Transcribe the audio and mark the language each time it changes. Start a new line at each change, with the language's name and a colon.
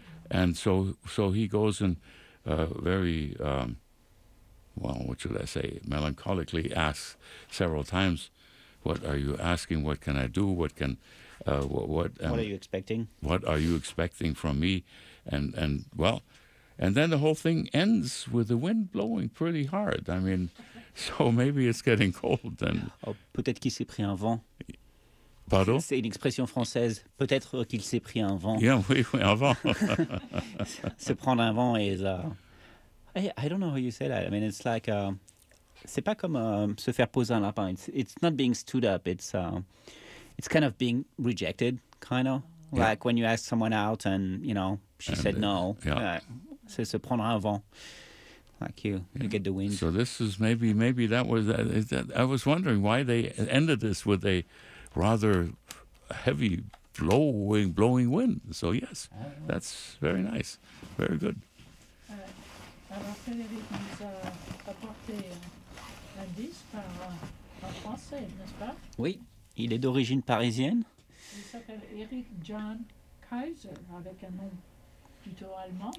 English: And so he goes and melancholically asks several times, what are you asking, what can I do, what are you expecting? What are you expecting from me? And then the whole thing ends with the wind blowing pretty hard. I mean, so maybe it's getting cold then.
French: Oh, peut-être qu'il s'est pris un vent.
English: Pardon?
French: C'est une expression française. Peut-être qu'il s'est pris un vent.
English: Yeah,
French: oui, un vent. Se prendre un vent
English: is... I don't know how you say that. I mean, it's like...
French: c'est pas comme se faire poser un lapin.
English: It's not being stood up. It's... It's kind of being rejected, kind of. Yeah. Like when you ask someone out and, you know, she said no. Yeah.
French: C'est se prendre un vent.
English: Like you get the wind. So this is maybe that was... I was wondering why they ended this with a rather heavy blowing wind. So yes, that's very nice. Very good.
French: Alors, Frédéric nous a apporté un disque en français, n'est-ce pas? Oui. Il est d'origine parisienne. Il s'appelle Eric John Kaiser, avec un nom plutôt allemand.